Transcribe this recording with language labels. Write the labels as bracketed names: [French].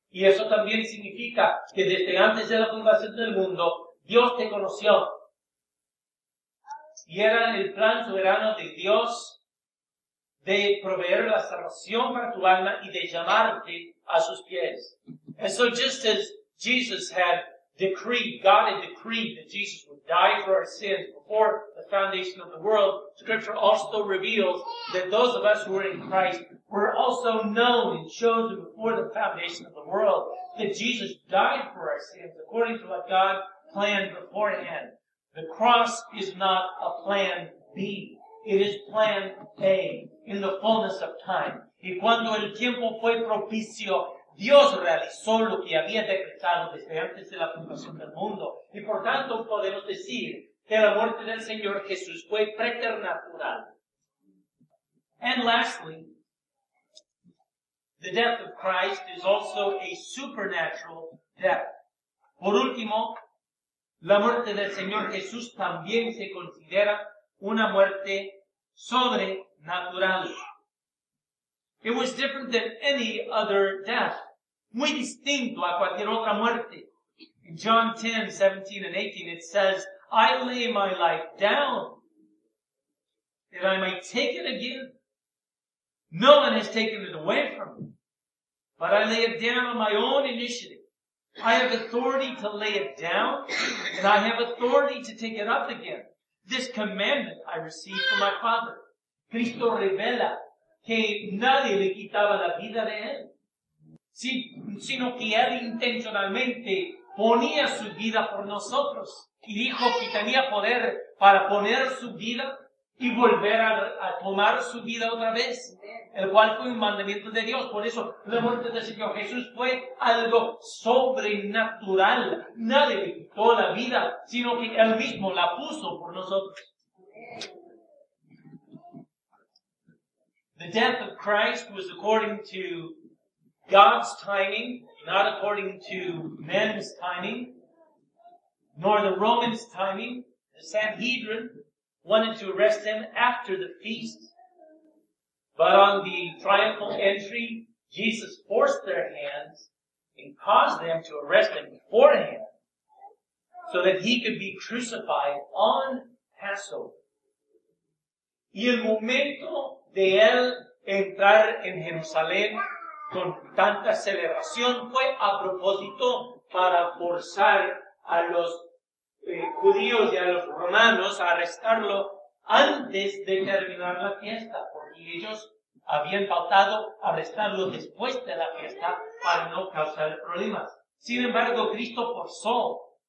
[Spanish] Y eso también significa que desde antes de la fundación del mundo, Dios te conoció. Y era el plan soberano de Dios de proveer la salvación para tu alma y de llamarte a sus pies. [English] And so just as Jesus had decreed, God had decreed that Jesus would die for our sins before the foundation of the world, Scripture also reveals that those of us who are in Christ were also known and chosen before the foundation of the world, that Jesus died for our sins according to what God planned beforehand. The cross is not a plan B. It is plan A in the fullness of time. [Spanish] Y cuando el tiempo fue propicio, Dios realizó lo que había decretado desde antes de la fundación del mundo. Y por tanto podemos decir que la muerte del Señor Jesús fue preternatural. [English] And lastly, the death of Christ is also a supernatural death. [Spanish] Por último, la muerte del Señor Jesús también se considera una muerte sobrenatural. [English] It was different than any other death. [Spanish] Muy distinto a cualquier otra muerte. [English] In John 10:17 and 18 it says, I lay my life down that I might take it again. No one has taken it away from me, but I lay it down on my own initiative. I have authority to lay it down, and I have authority to take it up again. This commandment I received from my Father. [Spanish] Cristo revela que nadie le quitaba la vida de él, sino que él intencionalmente ponía su vida por nosotros y dijo que tenía poder para poner su vida y volver a tomar su vida otra vez, el cual fue un mandamiento de Dios. Por eso la muerte del Señor Jesús fue algo sobrenatural. Nadie le quitó la vida, sino que Él mismo la puso por nosotros. [English] The death of Christ was according to God's timing, not according to men's timing, nor the Romans' timing. The Sanhedrin wanted to arrest him after the feast, but on the triumphal entry, Jesus forced their hands and caused them to arrest him beforehand so that he could be crucified on Passover. [Spanish] Y el momento de él entrar en Jerusalén con tanta celebración fue a propósito para forzar a los judíos y a los romanos a arrestarlo antes de terminar la fiesta, porque ellos habían pautado arrestarlo después de la fiesta para no causar problemas. Sin embargo, Cristo forzó